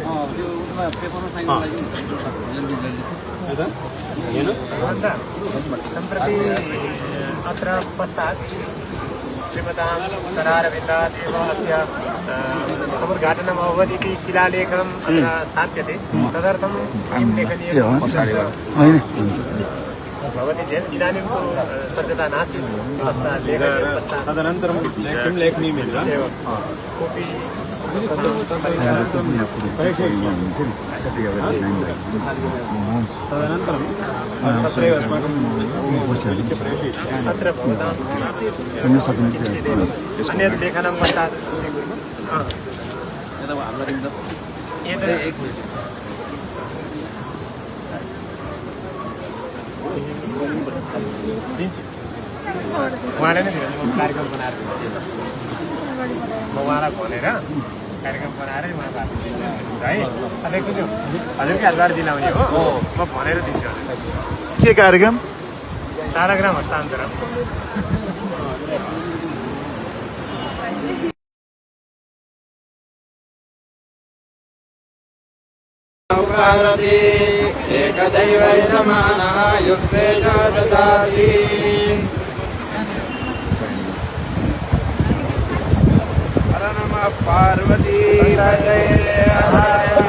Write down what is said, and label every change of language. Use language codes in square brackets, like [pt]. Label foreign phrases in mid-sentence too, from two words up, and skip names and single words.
[kn] ಏನು [sa] सम्प्रति अत्र पश्चात् श्रीमतां उत्तरारविन्दादेवस्य समुद्घाटनम् अभवत् इति शिलालेखम् अत्र स्थाप्यते तदर्थं किं लेखनीयं भवति चेत् इदानीं तु सज्जता नासीत् तस्मात् लेखनीयं पश्चात् तदनन्तरं किं लेखनीयमिति कोऽपि तदनन्तरं तत्रैव अस्माकं तत्र भवतां अन्यत् लेखनं पश्चात् [ne] उहाँले नै कार्यक्रम बनाएर म उहाँलाई भनेर कार्यक्रम बनाएर उहाँको है अध्यक्षज्यू हजुरकै हातबाट दिलाउने हो म भनेर दिन्छु के कार्यक्रम सालग्राम हस्तान्तरण एकदैवैतमानः युक्ते च ददाति [sa] हर नमः पार्वती पतये हर